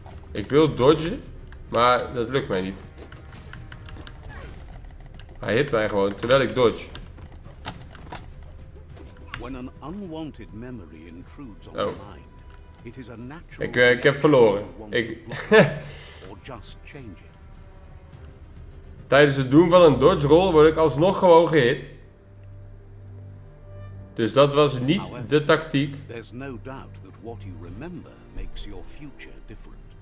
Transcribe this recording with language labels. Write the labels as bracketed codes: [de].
[nl] Ik wil dodgen, maar dat lukt mij niet. Hij hit mij gewoon terwijl ik dodge. [en] When an unwanted memory intrudes on the mind, it is a natural. [nl] Ik heb verloren. [en] Or just change it. [nl] Tijdens het doen van een dodge roll word ik alsnog gewoon gehit. Dus dat was niet de tactiek. [en] There's no doubt that what you remember makes your future different.